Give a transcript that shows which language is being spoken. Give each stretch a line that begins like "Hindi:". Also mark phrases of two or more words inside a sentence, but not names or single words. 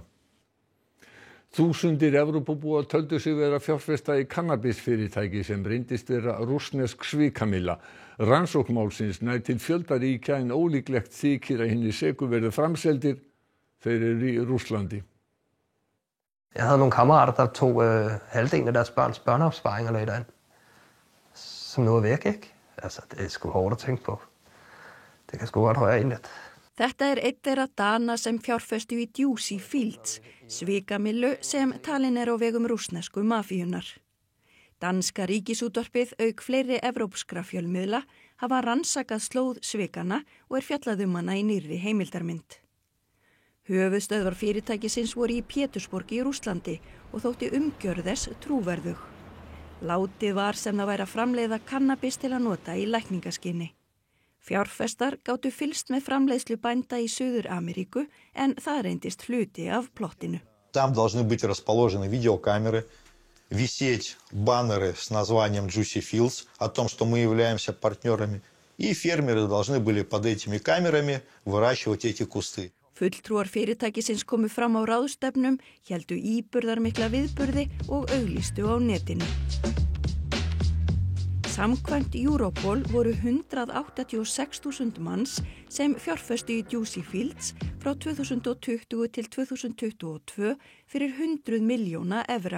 Icelandic: Þúsundir Evrópubúa töldu sig vera fjárfesta í kannabisfyrirtæki sem reyndist vera rússnesk svikamylla. Rannsókn málsins nær til fjölda ríkja en ólíklegt þykir að hinir seku verði framseldir. Þeir eru í Rússlandi.
Danish: Jeg havde nogle kammerater, der tog halvdelen af deres børns børneopsparinger lidt an, som nu væk, ikke? Altså, det sgu hårdt at tænke på. Det kan sgu godt røre en lidt.
Icelandic: Þetta einn þeirra Dana sem fjárfestu í Juicy Fields, svikamyllu sem talin á vegum rússnesku mafíunnar. Danska ríkisútvarpið auk fleiri evrópskra fjölmiðla hafa rannsakað slóð svikana og fjallað hana í nýrri heimildarmynd. Höfuðstöðvar fyrirtækisins voru í Pétursborg í Rússlandi og þótti umgjörð þess trúverðug. Látið var sem það væri að framleiða kannabis til að nota í lækningaskyni. Fjárfestar gátu fylgst með framleiðslu bænda í Suður-Ameríku en það reyndist hluti af plottinu.
Russian: Там должны быть расположены видеокамеры, висеть баннеры с названием Juicy Fields о том, что мы являемся партнерами, и фермеры должны были под этими камерами выращивать эти кусты.
Icelandic: Fulltrúar fyrirtækisins komu fram á ráðstefnum, héldu íburðarmikla viðburði og auglýstu á netinu. Samkvæmt Europol voru 186.000 manns sem fjárfestu í Juicy Fields frá 2020 til 2022 fyrir 100 milljóna evra.